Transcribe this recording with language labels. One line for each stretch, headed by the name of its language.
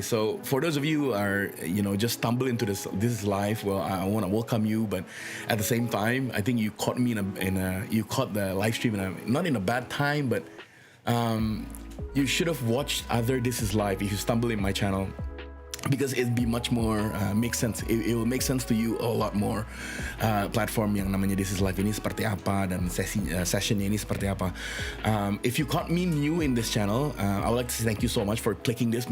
English: So for those of you who are just stumble into this life, well, I want to welcome you, but at the same time, I think you caught me you caught the live stream not in a bad time, but You should have watched other This Is Life if you stumble in my channel, because it'd be much more make sense. It will make sense to you a lot more.
Indonesian: Platform yang namanya This Is Life ini seperti apa, dan sessionnya ini seperti apa.
English: If you caught me new in this channel, I would like to say thank you so much for clicking this.